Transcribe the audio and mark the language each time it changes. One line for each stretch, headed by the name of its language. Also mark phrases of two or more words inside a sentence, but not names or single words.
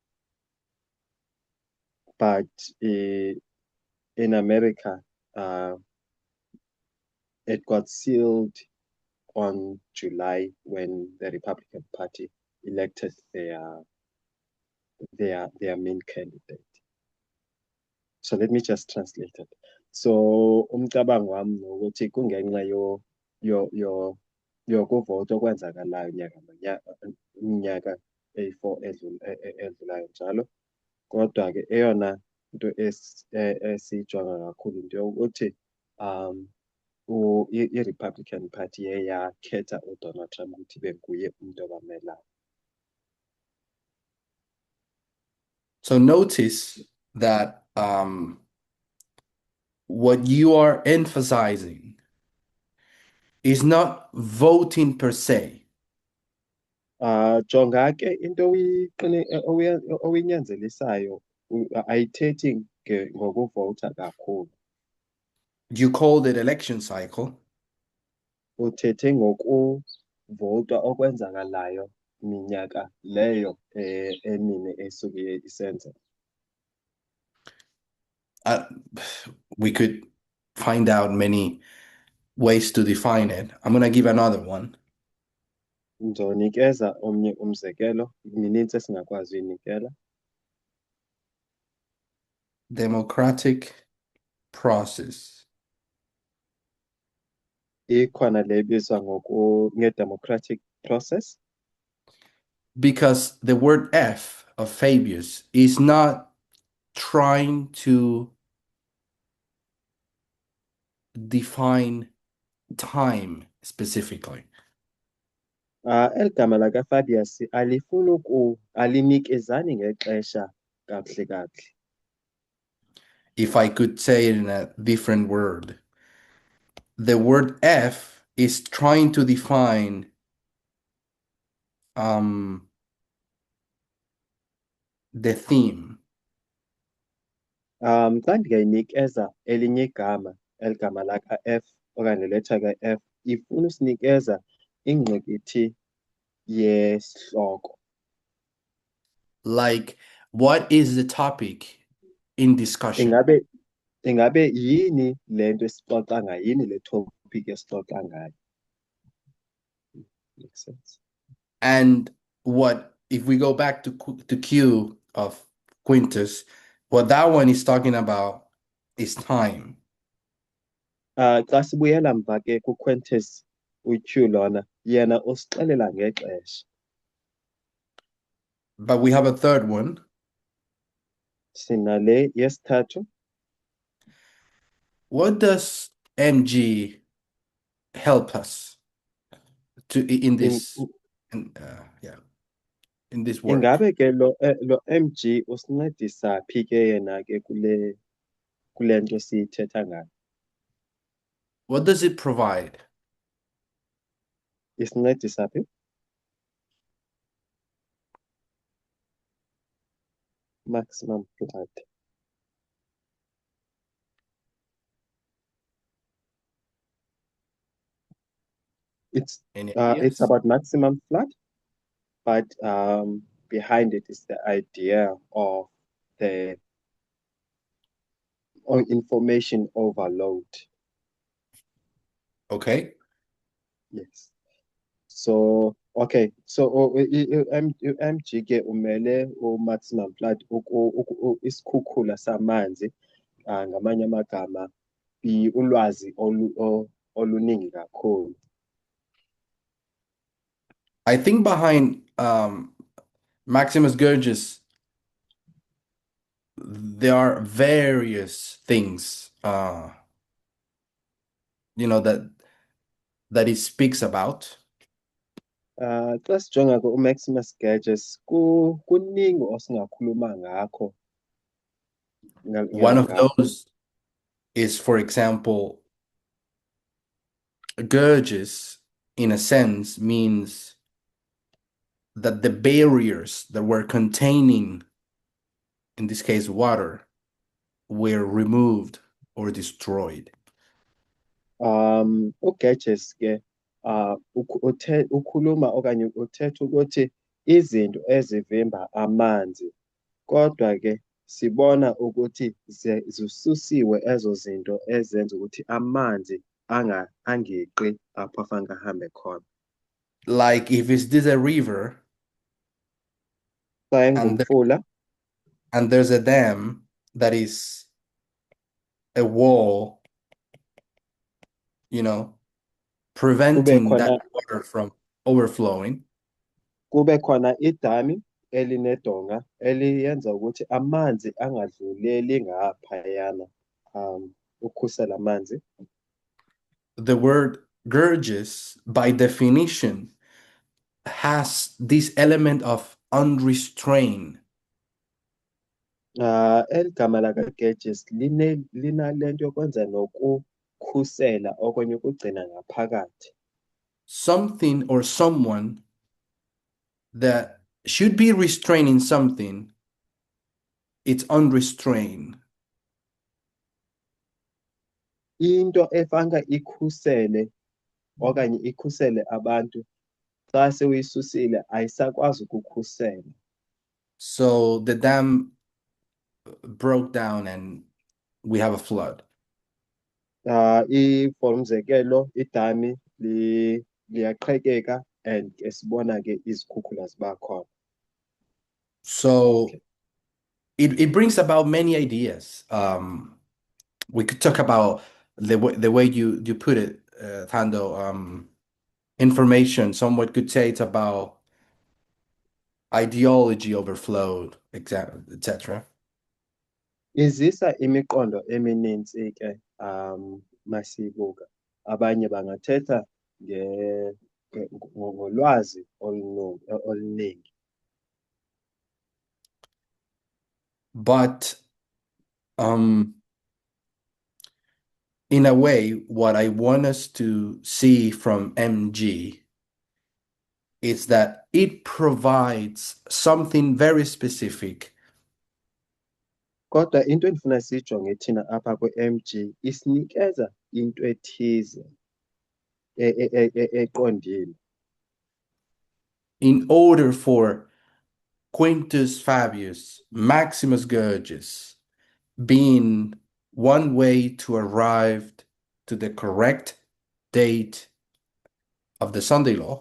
English: But in America, it got sealed on July when the Republican Party elected their main candidate. So let me just translate it.
Zulu: So umcabango wami ukuthi kungenxa yokuvota okwenzakalayo iminyaka eyi-4 edlulayo njalo.
Xhosa: Kodwa ke eyona into esiyijonga kakhulu into yokuthi i-Republican Party yakhetha uDonald Trump ukuthi ibe nguye umuntu obamelayo.
English: So notice that what you are emphasizing is not voting per se.
Xhosa: Jonga ke into oyinyanzelisayo ayithethi ngokuvota kakhulu.
English: You called it election cycle.
Xhosa: Uthethe ngokuvota okwenzakalayo minyaka leyo emine esuke isenza.
English: We could find out many ways to define it. I'm going to give another one.
Xhosa: Ngizonikeza omnye umzekelo, mininzi esingakwazi uyinikela.
English: Democratic process.
Xhosa: Ikhona le ibizwa nge-
English: democratic process. Because the word F of Fabius is not trying to define time specifically.
Xhosa: Eligama lakaFabius alifuni alinikezani ngexesha kakuhle kakuhle.
English: If I could say it in a different word, the word F is trying to define the theme.
Xhosa: Xa ndingayinikeza elinye igama eligama laka F okanye letter ka F ifuna usinikeza ingqikithi yesihloko.
English: Like What is the topic in discussion?
Zulu: Ingabe yini lento esixoxa ngayo, yini le topic esixoxa ngayo?
English: Makes sense. And what if we go back to Q of Quintus, what that one is talking about is time.
Xhosa: Xa sibuyela mva ke kuQuintus uQ lona yena usixelela ngexesha.
English: But we have a third one.
Xhosa: Sina le yesithathu.
English: What does MG help us to in this in this work?
Xhosa: Ingabe ke lo MG usincedisa phi ke yena ke kule nto siyithetha ngayo?
English: What does it provide?
Xhosa: Isincedisa phi?
English: Maximum flood. It's Any ideas? it's about maximum flood, but behind it is the idea of the information overload. Okay. Yes. So okay.
Zulu: So MG ke umele
English: maximum flood
Zulu: isikhukhula samanzi, ngamanye amagama ulwazi oluningi kakhulu.
English: I think behind Maximus Gorgias, there are various things, that he speaks about.
Xhosa: Xa sijonga ke uMaximus Gorgias kuningi osingakhuluma ngakho.
English: One of those is, for example, Gorgias, in a sense, means that the barriers that were containing, in this case, water, were removed or destroyed.
Xhosa: uGorgias ke ukhuluma okanye uthetha ukuthi izinto ezivimba amanzi, kodwa ke sibona ukuthi zisusiwe ezo zinto ezenza ukuthi amanzi angeqi apho afanele ahambe khona.
English: Like if this a river and there's a dam that is a wall, preventing that water from overflowing.
Zulu: Kube khona idami elinedonga eliyenza ukuthi amanzi angadluleli ngaphayana, ukhusela amanzi.
English: The word Gorgias, by definition, has this element of unrestrained.
Xhosa: Eligama lakaGorgias linalento yokwenza nokukhusela okanye ukugcina ngaphakathi.
English: Something or someone that should be restraining something, it's unrestrained.
Xhosa: Into efanga ikhusele okanye ikhusele abantu, xa seyisusile ayisakwazi ukukhusela.
English: So the dam broke down and we have a flood.
Xhosa: For umzekelo idami liyaqhekeka and esibona ke izikhukhula ziba khona.
English: So it brings about many ideas. We could talk about the way you put it, Thando, information. Someone could say it's about ideology overflowed, etc.
Xhosa: Izisa imiqondo emininzi ke masibuka. Abanye bangathetha ngolwazi oluningi.
English: But in a way, what I want us to see from MG is that it provides something very specific.
Xhosa: Kodwa into endifuna siyijonge thina apha kwe-MG isinikeza into ethize eqondile.
English: In order for Quintus Fabius, Maximus Gorgias being one way to arrive to the correct date of the Sunday law